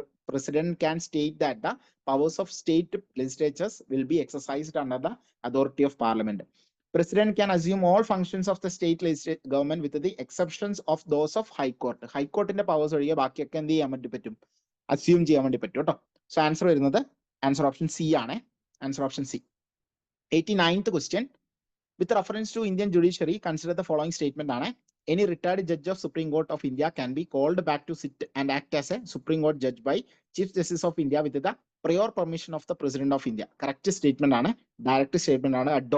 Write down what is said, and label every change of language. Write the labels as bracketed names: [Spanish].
[English] President can state that the powers of state legislatures will be exercised under the authority of parliament. President can assume all functions of the state government with the exceptions of those of high court. [Malayalam] high courtന്റെ powers ഒഴികെ ബാക്കിയൊക്കെ എന്ത് ചെയ്യാൻ വേണ്ടി പറ്റും? Assume ചെയ്യാൻ വേണ്ടി പറ്റും കേട്ടോ. സോ ആൻസർ വരുന്നത് ആൻസർ ഓപ്ഷൻ സി ആണ്, answer option C. [English] 89th question. With reference to Indian judiciary, consider the following statement [Malayalam] ആണ്. [English] Any retired judge of Supreme Court of India can be called back to sit and act as a Supreme Court judge by Chief Justice of India with the prior permission of the President of India. Correct statement [Malayalam] ആണ്, [English] Direct statement ആണ്.